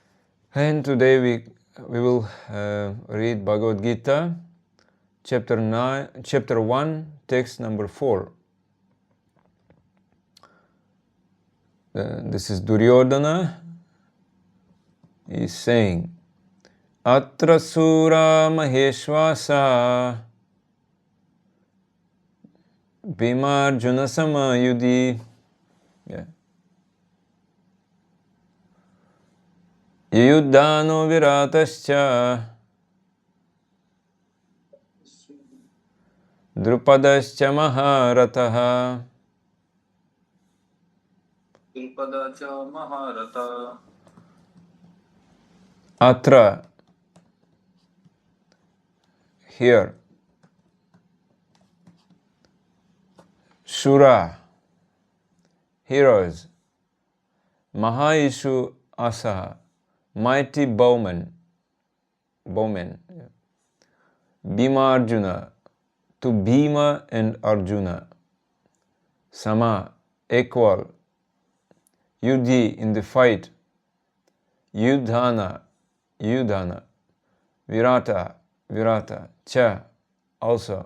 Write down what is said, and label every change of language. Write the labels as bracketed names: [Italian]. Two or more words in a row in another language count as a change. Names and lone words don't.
[English] So And today we will read Bhagavad Gita, chapter 1, text number 4. This is Duryodhana. He is saying, [Sanskrit] अत्र शूरा महेष्वासा भीमार्जुन समायुधि. [English] Yeah. [Sanskrit] युयुधानो विराटश्च द्रुपदश्च महारथः. द्रुपदश्च महारथ. [English] Atra, here. Shura, heroes. [Sanskrit] महेषु आसाः, [English] mighty bowmen. Yeah. Bhima Arjuna, to Bhima and Arjuna. Sama, equal. Yudhi, in the fight. Yudhana, Virata, Cha, also.